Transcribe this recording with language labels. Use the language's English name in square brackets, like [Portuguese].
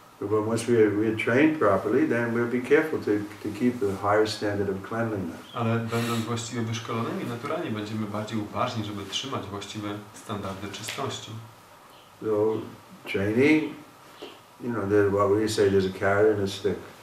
[English] But once we're trained properly, then we'll be careful to keep the higher standard of cleanliness. [Polish] Ale będąc właściwie wyszkolonymi, naturalnie będziemy bardziej uważni, żeby trzymać właściwe standardy czystości. [English] So training, what we say, there's a carrot and a stick.